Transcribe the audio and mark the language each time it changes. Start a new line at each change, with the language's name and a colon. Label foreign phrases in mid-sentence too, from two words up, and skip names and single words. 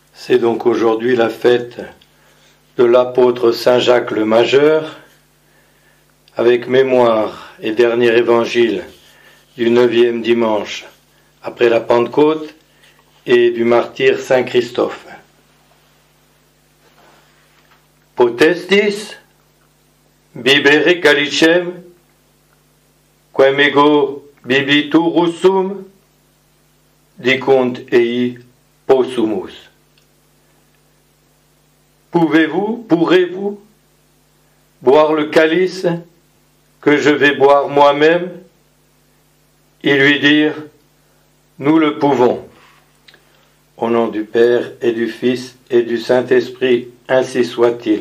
French: C'est donc aujourd'hui la fête de l'apôtre Saint Jacques le Majeur, avec mémoire et dernier évangile du 9e dimanche après la Pentecôte et du martyr Saint Christophe.
Latin: Potestis bibere calicem quem ego bibitur sum dicunt ei possumus.
French: Pourrez-vous boire le calice que je vais boire moi-même? Ils lui dirent, nous le pouvons. Au nom du Père et du Fils et du Saint-Esprit, ainsi soit-il.